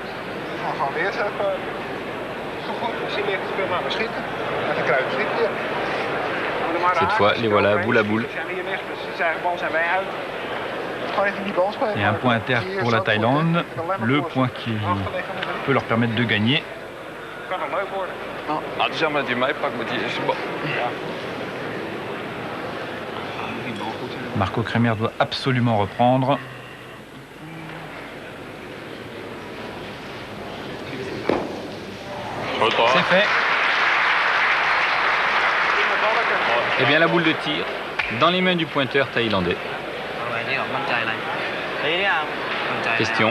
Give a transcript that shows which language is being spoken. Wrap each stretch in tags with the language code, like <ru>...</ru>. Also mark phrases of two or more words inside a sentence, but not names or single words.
<fr>Cette fois, les voilà boule à boule. Et un point inter pour la Thaïlande, le point qui peut leur permettre de gagner.</fr> <nl>Ah, het is jammer dat hij mij pakt met die eerste bal.</nl> <fr>Marco Kremer doit absolument reprendre. C'est fait. Et bien la boule de tir dans les mains du pointeur thaïlandais. Question.</fr>